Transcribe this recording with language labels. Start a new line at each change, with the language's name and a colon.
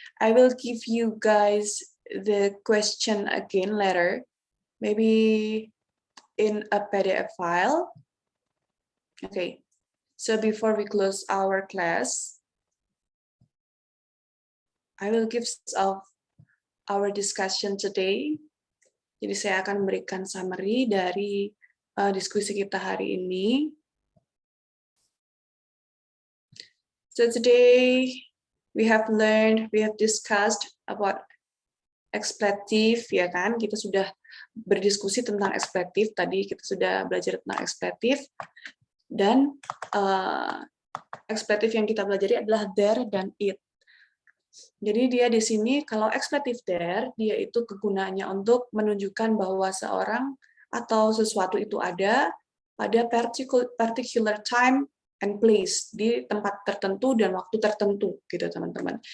English: I will give you guys the question again later, maybe in a PDF file. Okay, so before we close our class, I will give our discussion today.
Indonesian: Jadi saya akan memberikan summary dari diskusi kita hari ini.
English: So today we have discussed about expletive,
Indonesian: ya kan? Kita sudah berdiskusi tentang expletive, tadi kita sudah belajar tentang expletive, dan expletive yang kita pelajari adalah there dan it. Jadi dia di sini kalau expletive there, dia itu kegunaannya untuk menunjukkan bahwa seorang atau sesuatu itu ada pada
English: particular time and place,
Indonesian: di tempat tertentu dan waktu tertentu, gitu teman-teman.